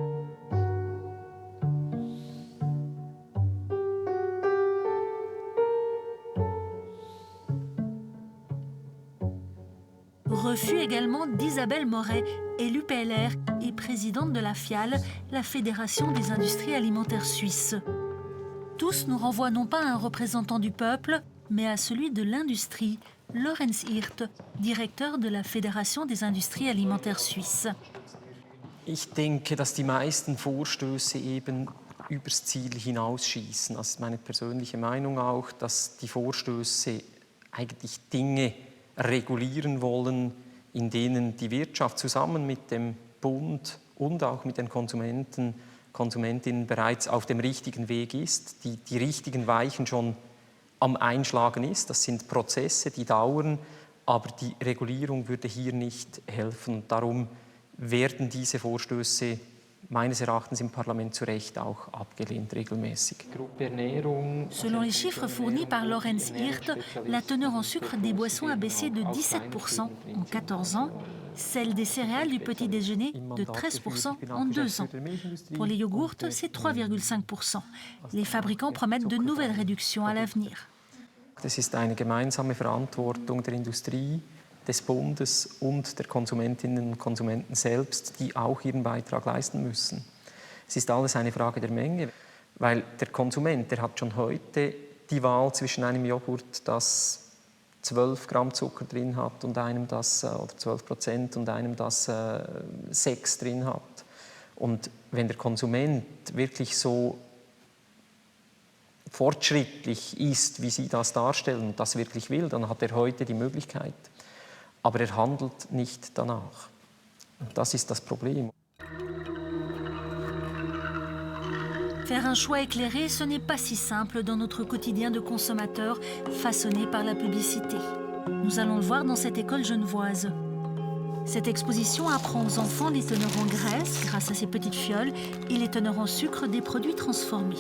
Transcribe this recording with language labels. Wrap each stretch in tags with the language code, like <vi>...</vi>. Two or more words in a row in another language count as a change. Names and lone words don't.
<fr>Refus également d'Isabelle Moret, élue PLR et présidente de la FIAL, la Fédération des industries alimentaires suisses. Tous nous renvoient non pas à un représentant du peuple, mais à celui de l'industrie, Lorenz Hirt, directeur de la Fédération des industries alimentaires suisses.</fr> <de>Ich denke, dass die meisten Vorstöße eben übers Ziel hinausschießen. Das ist meine persönliche Meinung auch, dass die Vorstöße eigentlich Dinge regulieren wollen, in denen die Wirtschaft zusammen mit dem Bund und auch mit den Konsumentinnen bereits auf dem richtigen Weg ist, die richtigen Weichen schon am Einschlagen ist. Das sind Prozesse, die dauern, aber die Regulierung würde hier nicht helfen. Darum werden diese Vorstöße meines Erachtens im Parlament zu Recht auch abgelehnt regelmäßig.</de> <fr>Selon les chiffres fournis par Lorenz Hirt, la teneur en sucre des boissons a baissé de 17% en 14 ans, celle des céréales du petit déjeuner de 13% en 2 ans. Pour les yogourts, c'est 3,5%. Les fabricants promettent de nouvelles réductions à l'avenir.</fr> <de>Es ist eine gemeinsame Verantwortung der Industrie, des Bundes und der Konsumentinnen und Konsumenten selbst, die auch ihren Beitrag leisten müssen. Es ist alles eine Frage der Menge, weil der Konsument, der hat schon heute die Wahl zwischen einem Joghurt, das 12 Gramm Zucker drin hat und einem, das, oder 12% und einem, das 6 drin hat. Und wenn der Konsument wirklich so fortschrittlich ist, wie Sie das darstellen und das wirklich will, dann hat er heute die Möglichkeit. Aber er handelt nicht danach. Und das ist das Problem.</de> <fr>Faire un choix éclairé, ce n'est pas si simple dans notre quotidien de consommateurs façonné par la publicité. Nous allons le voir dans cette école genevoise. Cette exposition apprend aux enfants les teneurs en graisse grâce à ces petites fioles et les teneurs en sucre des produits transformés.</fr>